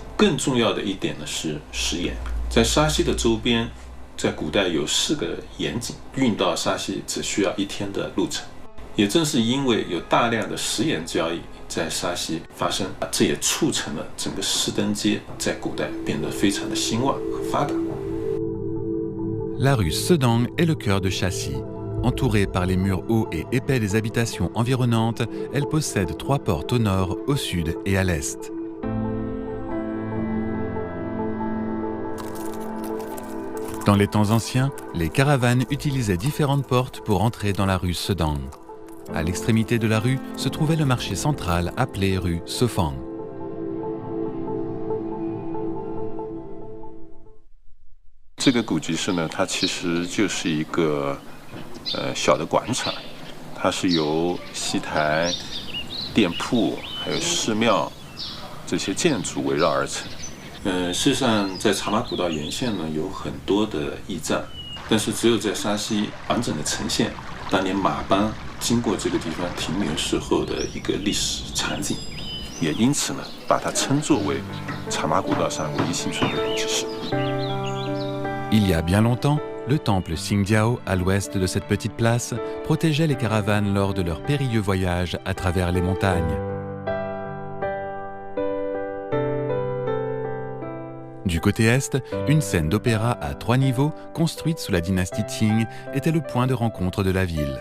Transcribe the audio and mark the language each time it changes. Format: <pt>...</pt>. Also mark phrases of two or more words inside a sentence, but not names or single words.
<zh>更重要的一点呢是食盐，在沙溪的周边，在古代有4个盐井，运到沙溪只需要1天的路程。也正是因为有大量的食盐交易在沙溪发生，这也促成了整个士登街在古代变得非常的兴旺和发达。</zh> <fr>La rue Sedang est le cœur de Shaxi. Entourée par les murs hauts et épais des habitations environnantes, elle possède 3 portes au nord, au sud et à l'est. Dans les temps anciens, les caravanes utilisaient différentes portes pour entrer dans la rue Sedang. À l'extrémité de la rue se trouvait le marché central appelé rue Sefang.</fr> <zh>Ce 古集市呢，它其实就是一个小的广场，它是由戏台、店铺还有寺庙这些建筑围绕而成。事实上，在茶马古道沿线呢有很多的驿站，但是只有在沙溪完整的呈现当年马班经过这个地方停留时候的一个历史场景。也因此呢，把它称作为茶马古道上唯一幸存的古迹石。</zh> <fr>Il y a bien longtemps, le temple Xingjiao, à l'ouest de cette petite place, protégeait les caravanes lors de leur périlleux voyage à travers les montagnes. Du côté est, une scène d'opéra à 3 niveaux, construite sous la dynastie Qing, était le point de rencontre de la ville.</fr>